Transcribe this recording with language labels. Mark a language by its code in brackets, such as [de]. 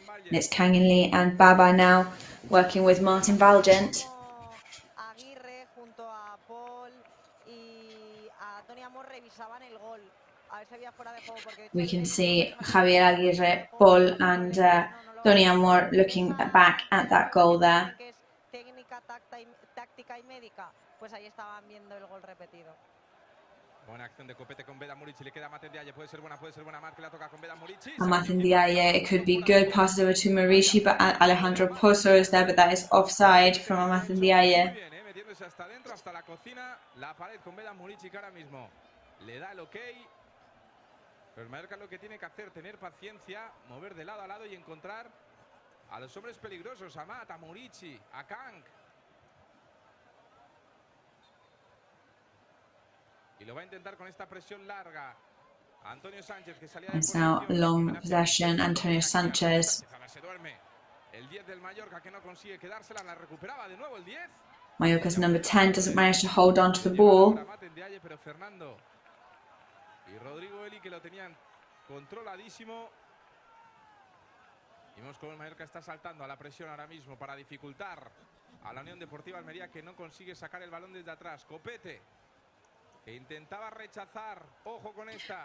[en] It's Kangin Lee and Baba now working with Martin Valgent. [es] Aguirre junto a Paul y a Tony Amor revisaban el gol. A ver si había fuera de juego porque [en] we can see Javier Aguirre, Paul and Tony Amor looking back at that goal there. [es] Técnica, táctica y médica, pues ahí estaban viendo el gol repetido. Buena acción de Copete con Beda Murici, le queda a Maten Diaye, puede ser buena, marca, la toca con Beda Murici. [en] Maten Diaye, it could be good, passes over to Marici, but Alejandro Pozo is there, but that is offside from Maten Diaye. [es] Metiéndose hasta dentro, hasta la cocina, la pared con Beda Murici que ahora mismo le da el ok. Pero el Mallorca lo que tiene que hacer, tener paciencia, mover de lado a lado y encontrar a los hombres peligrosos, a Mat, a Murici, a Kang. Y lo va a intentar con esta presión larga. Antonio Sánchez que salía de [en] It's now long possession, Antonio Sanchez. [es] El 10 del Mallorca que no consigue quedársela, la recuperaba de nuevo el 10. [en] Mallorca's number 10 doesn't manage to hold on to the ball. [es] Pero Fernando y Rodrigo Eli que lo tenían controladísimo. Y vemos cómo el Mallorca está saltando a la presión ahora mismo para dificultar a la Unión Deportiva Almería que no consigue sacar el balón desde atrás. Copete que intentaba rechazar, ojo con esta.